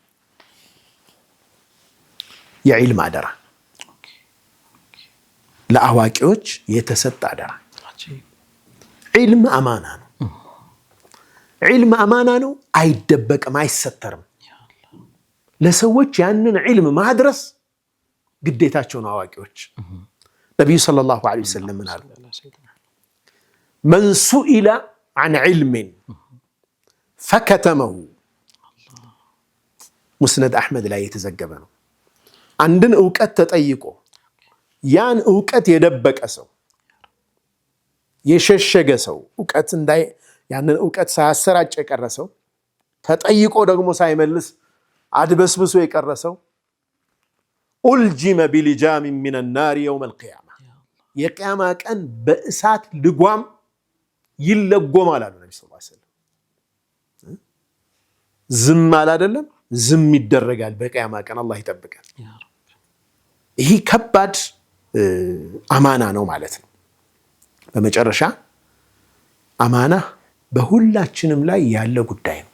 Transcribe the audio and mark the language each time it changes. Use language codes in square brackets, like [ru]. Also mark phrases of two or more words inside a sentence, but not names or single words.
[am] የዒልም አደራ ለአዋቂዎች የተሰጠ አደራ [ar] علم أمانة [am] ነው [ar] علم أمانة [am] ነው አይደበቅም አይሰተርም ለሰዎች ያንን ዒልም ማድረስ ግዴታቸው ነው አዋቂዎች ነብዩ [ar] صلى الله عليه وسلم [am] ምን አሉ [ar] من سئل عن علم فكتمه مسند أحمد لا يتزجب [am] ነው አንድን ዕውቀት ተጠይቆ ያን ዕውቀት የደበቀ ሰው የሸሸገ ሰው ዕውቀት እንዳይ ያንን ዕውቀት ሳያሰራጭ የቀረ ሰው ተጠይቆ ደግሞ ሳይመልስ አድበስብሶ የቀረ ሰው [ar] ألجم بلجام من النار يوم القيامة [am] የቂያማ ቀን በእሳት ልጓም ይለጎማል አሉ ነብዩ [ar] صلى الله عليه وسلم [am] ዝም አይደለም ዝም ይደረጋል በቂያማ ቀን አላህ ይጠብቃል ይሄ ከባድ አማና ነው ማለት ነው በመጨረሻ አማና በሁላችንም ላይ ያለ ጉዳይ ነው